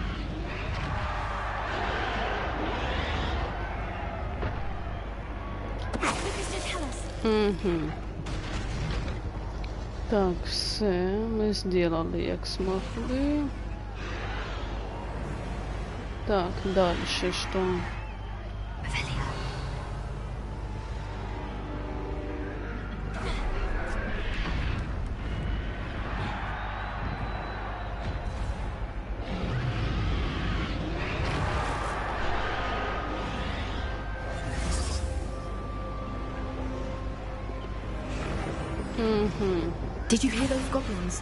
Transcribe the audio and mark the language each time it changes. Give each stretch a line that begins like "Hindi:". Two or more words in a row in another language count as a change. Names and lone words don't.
Ukrainian: Так, все, ми зробили, як змогли. Так,
Russian: дальше что?
English: Did you hear those goblins?